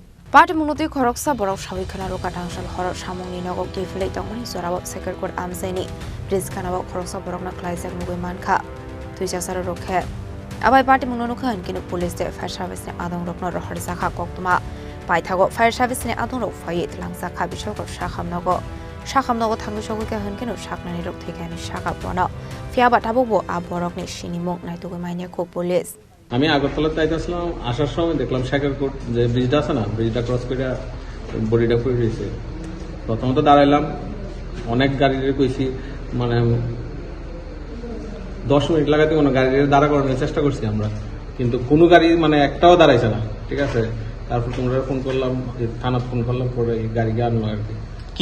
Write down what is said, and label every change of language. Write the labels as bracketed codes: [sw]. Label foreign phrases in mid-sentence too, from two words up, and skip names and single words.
[trp] Patimungo Khoroksa Borok Sawi Khanaruka Tangsal Horo Samungni Nogo Kiflei Tongmani Sorabo Sekerkot Amchaini Bridge Kanabo Khoroksa Borok na Klaijak Nogo Manka Twlangjakha Rokhe Abai Patimungo Nukhan Kinu [en] Police Fire Service [trp] Adongrok no Roharjakha Koktuma Pahithago [en] Fire Service [trp] Adongrok Phaiwi Twlangjakha Bishalgarh Sakham Nogo Sakham Nogo Tangsal Horo Saknani Rok Thwikha Sakham Bono Pahithago Aborok Chini Mong Naitugo Mainyako Police [bn] আমি আগরতলা যাইতেছিলাম আসার সময় দেখলাম সেকেরকোট যে ব্রিজটা আছে না ব্রিজটা ক্রস করে বডিটা পড়ে রয়েছে প্রথমত দাঁড়াইলাম অনেক গাড়িরে কইছি মানে 10 মিনিট লাগাতে কোনো গাড়িরে দাঁড়া করানোর চেষ্টা করছি আমরা কিন্তু কোনো গাড়ি মানে একটাও দাঁড়াইছে না ঠিক আছে তারপর তোমরা ফোন করলাম থানা ফোন করলাম পরে গাড়ি আনলো আর কি